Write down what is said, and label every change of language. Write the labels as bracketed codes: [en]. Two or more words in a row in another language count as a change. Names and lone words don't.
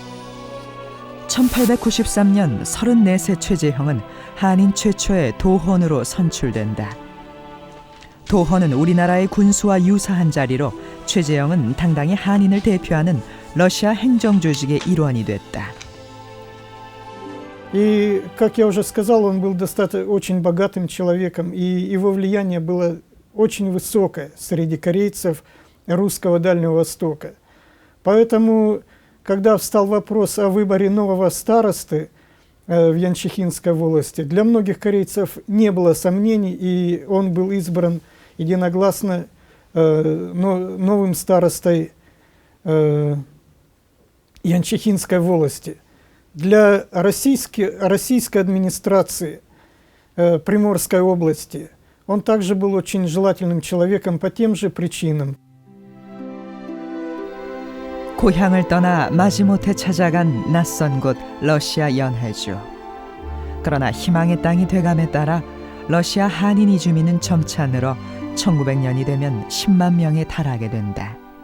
[ko] 1893년 34세 최재형은 한인 최초의 도헌으로 선출된다. 도헌은 우리나라의 군수와 유사한 자리로 최재형은 당당히 한인을 대표하는 러시아 행정조직의 일원이 됐다. [ru] И, как я уже сказал, он был очень богатым человеком, и его влияние было очень высокое среди корейцев русского Дальнего Востока. Поэтому, когда встал вопрос о выборе нового старосты в Янчихинской волости, для многих корейцев не было сомнений, и он был избран единогласно новым старостой Янчихинской волости. Для российской администрации Приморской области он также был очень желательным человеком по тем же причинам. [ko] 고향을 떠나 마지못해 찾아간 낯선 곳 러시아 연해주. 그러나 희망의 땅이 돼감에 따라 러시아 한인 이주민은 점차 늘어 1900년이 되면 10만 명에 달하게 된다.